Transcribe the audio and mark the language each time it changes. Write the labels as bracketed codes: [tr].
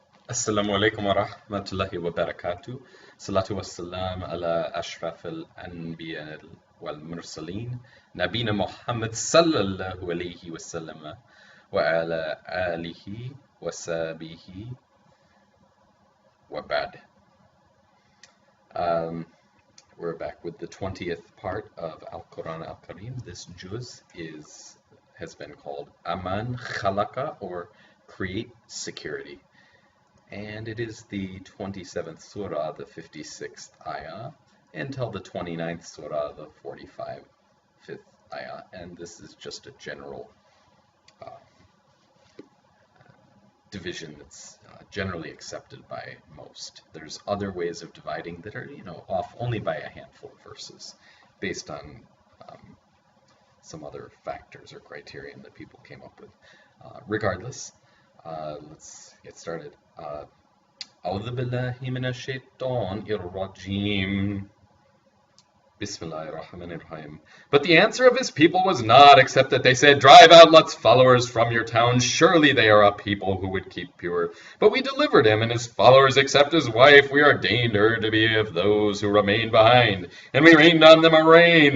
[ar] السلام عليكم ورحمة الله وبركاته. صلاة والسلام على أشرف الأنبياء والمرسلين نبينا محمد صلى الله عليه وسلم وعلى آله وصحبه وبعد. [en] Um, we're back with the 20th part of Al-Quran Al-Karim. This juz has been called Aman Khalaqa, or create security. And it is the 27th surah, the 56th ayah, until the 29th surah, the 45th ayah. And this is just a general uh, division that's generally accepted by most. There's other ways of dividing that are, off only by a handful of verses, based on some other factors or criterion that people came up with. Regardless, let's get started. [ar] أعوذ بالله من الشيطان الرجيم. Bismillahirrahmanirrahim. [en] But the answer of his people was not, except that they said, "Drive out Lot's followers from your town. Surely they are a people who would keep pure." But we delivered him and his followers, except his wife. We ordained her to be of those who remained behind, and we rained on them a rain.